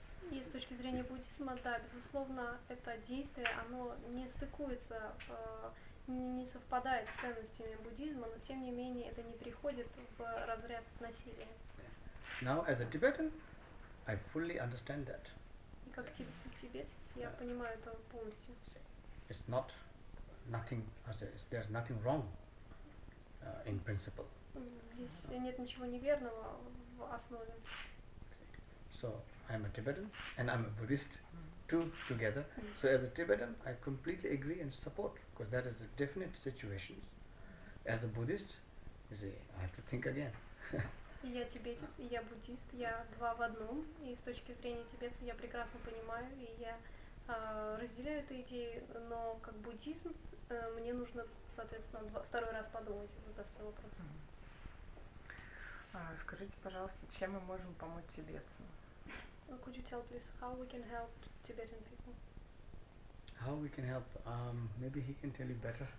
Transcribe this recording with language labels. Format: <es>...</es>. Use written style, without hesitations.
<ru>И с точки зрения буддизма, да, безусловно, это действие, оно не стыкуется, не совпадает с ценностями буддизма, но тем не менее это не приходит в разряд насилия.</ru> <en>Now as a Tibetan, I fully understand that.</en> <ru>И как тибетец я понимаю это полностью.</ru> <en>It's not nothing, there's nothing wrong in principle.</en> <ru>Здесь нет ничего неверного в основе.</ru> <en>So I'm a Tibetan and I'm a Buddhist two together. So as a Tibetan, I completely agree and support, because that is a definite situation. As a Buddhist, you see, I have to think again.</en> <ru>И я тибетец, и я буддист, я два в одном. И с точки зрения тибетца я прекрасно понимаю, и я разделяю эту идею, но как буддизм мне нужно, соответственно, второй раз подумать и задаться вопросом. Скажите, пожалуйста, чем мы можем помочь тибетцам?</ru> <en>Could you tell please how we can help Tibetan people? How we can help? Maybe he can tell you better.</en>